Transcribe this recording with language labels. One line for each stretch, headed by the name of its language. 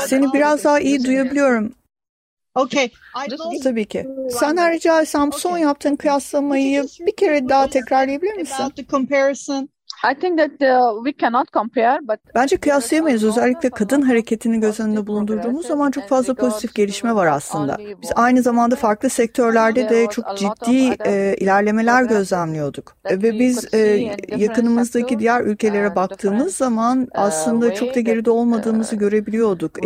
Turkish: Seni biraz daha iyi duyabiliyorum.
English: Okay.
Turkish: Tabii ki. Sen rica etsem son yaptığın kıyaslamayı bir kere daha tekrarlayabilir misin?
English: About the comparison. I think that we cannot compare, but
Turkish: bence kıyaslayamayız. Özellikle kadın hareketini göz önünde bulundurduğumuz zaman çok fazla pozitif gelişme var aslında. Biz aynı zamanda farklı sektörlerde de çok ciddi ilerlemeler gözlemliyorduk. Ve biz yakınımızdaki diğer ülkelere baktığımız zaman aslında çok da geride olmadığımızı görebiliyorduk.